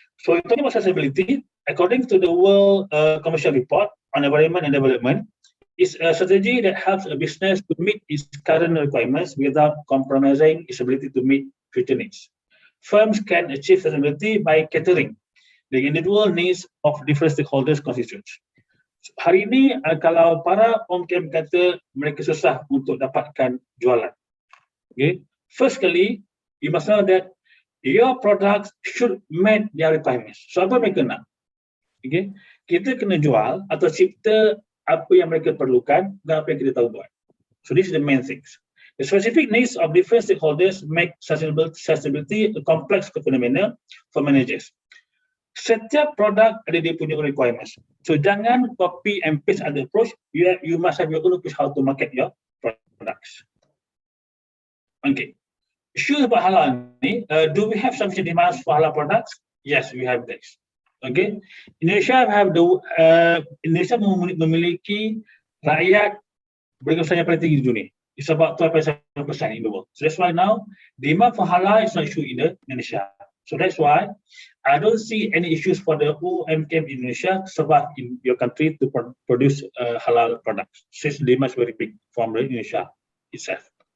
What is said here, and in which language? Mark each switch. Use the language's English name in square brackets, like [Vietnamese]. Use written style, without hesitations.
[English] So talking about sustainability, according to the World Commercial Report on Environment and Development, is a strategy that helps a business to meet its current requirements without compromising its ability to meet future needs. Firms can achieve sustainability by catering the individual needs of different stakeholders constituents. [Malay] Hari ini kalau para OMKM kata mereka susah untuk dapatkan jualan. [English] Okay. First kali, you must know that your products should meet their requirements. [Malay] So apa mereka nak? [English] Okay. [Malay] Kita kena jual atau cipta apa yang mereka perlukan dan apa yang kita tahu buat. [English] So this is the main things. The specific needs of different stakeholders make sustainability a complex phenomenon for managers. [Malay] Setiap produk ada dia punya requirements. So jangan [English] copy and paste other approach. You must have your own approach how to market your products. Okay. Issues about halal ni, do we have sufficient demands for halal products? Yes, we have this. Okay. [Malay] Indonesia Indonesia memiliki rakyat berusia yang paling tinggi di dunia. [English] It's about 12.7% in the world. So that's why now demand for halal is not issue in Indonesia. So that's why I don't see any issues for the OMKM in Indonesia survive in your country to produce halal products, since the demand is very big from Indonesia itself.